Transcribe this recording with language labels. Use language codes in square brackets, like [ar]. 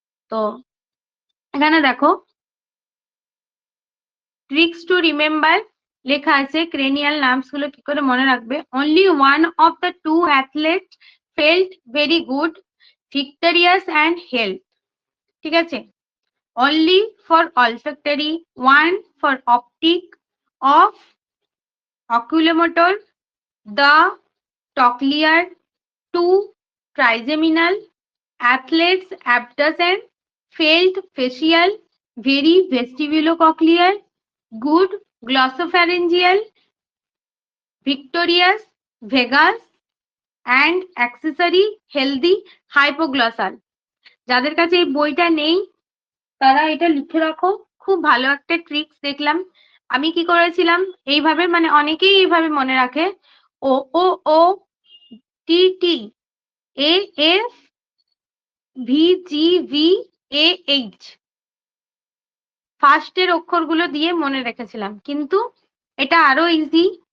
[bn] তো এখানে দেখো, [en] tricks to remember [bn] লেখা আছে, ক্রেনিয়াল নার্ভস গুলো কি করে মনে রাখবে। [en] only one of the two athlete felt very good, victorious and health, [bn] ঠিক আছে? [en] Only for olfactory, one for optic, of oculomotor, the cochlear, two trigeminal, athlete's abduction, felt facial, very vestibulocochlear, good glossopharyngeal, victorious, vagus, and accessory healthy hypoglossal. [bn] যাদের কাছে এই বইটা নেই তারা এটা লিখে রাখো, খুব ভালো একটা ট্রিক্স দেখলাম। আমি কি করেছিলাম এইভাবে, মানে অনেকেই এইভাবে মনে রাখে, ও ও ও টি টি A F V G V A H ফার্স্টের অক্ষরগুলো দিয়ে মনে রেখেছিলাম, কিন্তু এটা আরো ইজি।